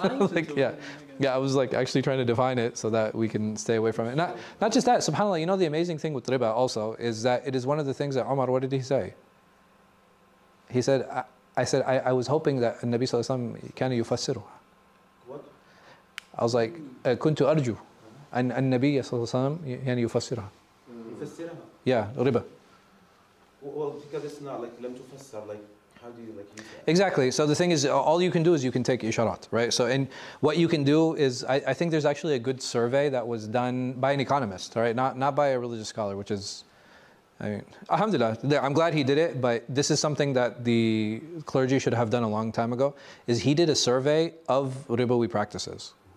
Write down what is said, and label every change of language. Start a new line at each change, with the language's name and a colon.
English: I was like, I was like actually trying to define it so that we can stay away from it. Not just that, subhanAllah, the amazing thing with riba also is that it is one of the things that Umar, what did he say? He said, I was hoping that Nabi Sallallahu Alaihi Wasallam
Arabic: kana yufassiruha.
English: what? I was like,
Arabic: كنت أرجو أن النبي صلى الله عليه وسلم يعني يفسرها. يفسرها.
English: Yeah, riba. Well, because it's not like
Arabic: لم تفسر,
English: like how do you like use that? Exactly. So the thing is, all you can do is you can take isharat, right? So, and what you can do is, I think there's actually a good survey that was done by an economist, right? Not by a religious scholar, which is, I mean, alhamdulillah, I'm glad he did it, but this is something that the clergy should have done a long time ago, is he did a survey of ribawi practices.